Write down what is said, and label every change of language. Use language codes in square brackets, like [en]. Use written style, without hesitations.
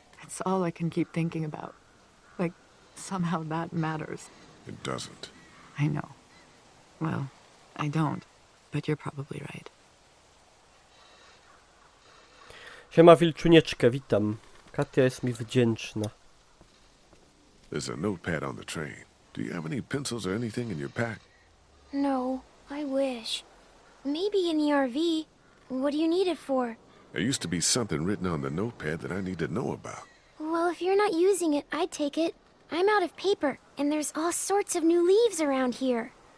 [en] It's all I can keep thinking about. Like, somehow that matters. It doesn't. I know. Well, I don't, but you're probably right. [pl] Siema Wilczunieczkę, witam. Katia jest mi wdzięczna. [en] There's a notepad on the train. Do you have any pencils or anything in your pack? No, I wish. Maybe in the RV. What do you need it for? There used to be something written on the notepad that I need to know about. Well, if you're not using it, I'd take it. I'm out of paper, and there's all sorts of new leaves around here.